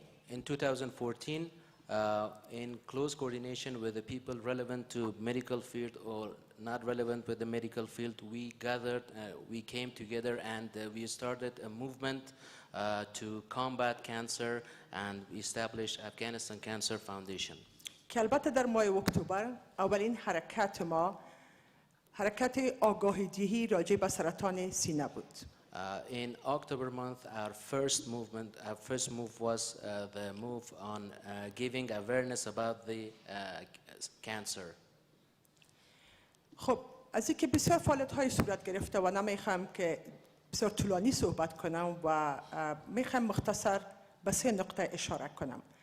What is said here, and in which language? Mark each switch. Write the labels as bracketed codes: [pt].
[en] In 2014, in close coordination with the people relevant to medical field or not relevant with the medical field, we gathered, we came together and we started a movement to combat cancer and established Afghanistan Cancer Foundation. [fa] که البته در ماه اکتبر اولین حرکت ما حرکت آگاهی دهی راجع به سرطان سینه بود. [en] In October month, our first move was the move on giving awareness about the cancer. [fa] خب از اینکه بسیار فعالیت‌های صورت گرفته و نمیخوام که بسیار طولانی صحبت کنم و میخوام مختصر به سه نقطه اشاره کنم.